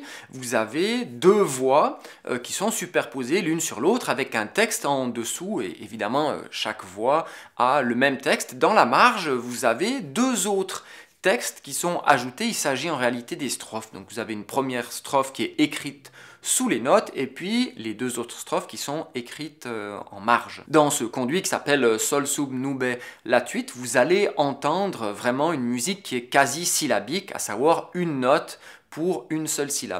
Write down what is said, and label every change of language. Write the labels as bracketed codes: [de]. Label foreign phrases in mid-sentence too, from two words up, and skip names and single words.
[fr] Vous avez deux voix qui sont superposées l'une sur l'autre avec un texte en dessous et évidemment chaque voix a le même texte. Dans la marge, vous avez deux autres textes qui sont ajoutés. Il s'agit en réalité des strophes. Donc vous avez une première strophe qui est écrite sous les notes et puis les deux autres strophes qui sont écrites en marge. Dans ce conduit qui s'appelle Sol sub nube latuit, vous allez entendre vraiment une musique qui est quasi syllabique, à savoir une note pour une seule syllabe.